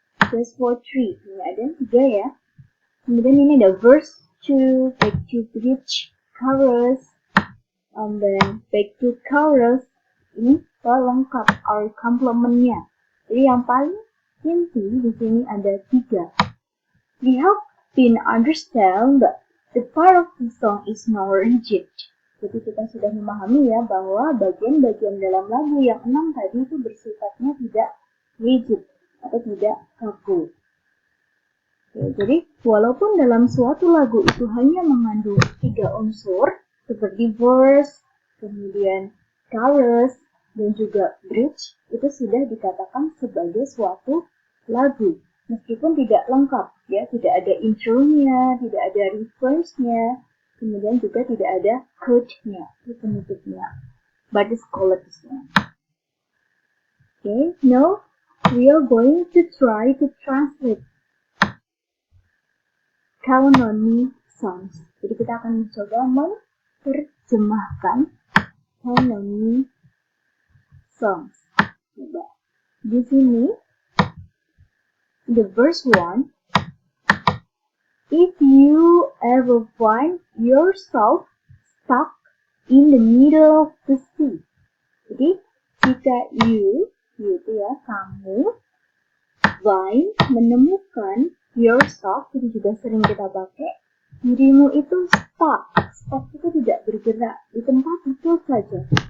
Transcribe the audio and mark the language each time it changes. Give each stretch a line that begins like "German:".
English: just for 3.
Indonesian: Ini ada 3 ya. Kemudian ini ada
English: verse 2, back to bridge, chorus, and then back to chorus.
Indonesian: Ini pelengkap or complement-nya. Jadi yang paling inti di sini ada 3.
English: We have been understand that the part of the song is not rigid.
Indonesian: Jadi kita sudah memahami ya bahwa bagian-bagian dalam lagu yang 6 tadi itu bersifatnya tidak rigid atau tidak kaku. Oke, jadi walaupun dalam suatu lagu itu hanya mengandung 3 unsur seperti verse, kemudian chorus, dan juga bridge, itu sudah dikatakan sebagai suatu lagu. Meskipun tidak lengkap, ya, tidak ada intro-nya, tidak ada reverse-nya, kemudian juga tidak ada chord-nya, penutupnya,
English: but it's
Indonesian: chorus-nya.
English: Okay, now we are going to try to translate Count on Me songs.
Indonesian: Jadi kita akan mencoba menerjemahkan Count on Me songs. Coba di sini.
English: The verse 1, if you ever find yourself stuck in the middle of the sea.
Indonesian: Jadi, jika you itu ya, kamu, find, menemukan, yourself, itu juga sering kita pakai, dirimu itu stuck. Stuck itu tidak bergerak, di tempat itu saja.